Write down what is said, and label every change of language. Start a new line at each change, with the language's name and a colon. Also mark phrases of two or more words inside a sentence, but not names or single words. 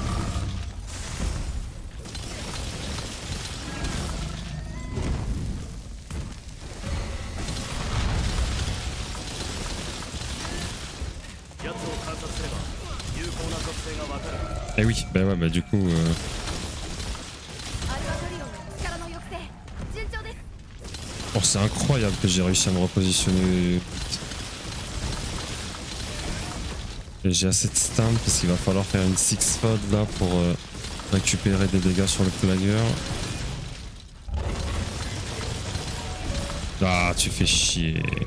French: Eh oui, bah ouais, bah du coup...
Japanese: アルバトリオンの力の抑制順調です。
French: Oh, c'est incroyable que j'ai réussi à me repositionner. Et j'ai assez de stamp parce qu'il va falloir faire une 6-fold là pour récupérer des dégâts sur le flagger. Ah, tu fais chier.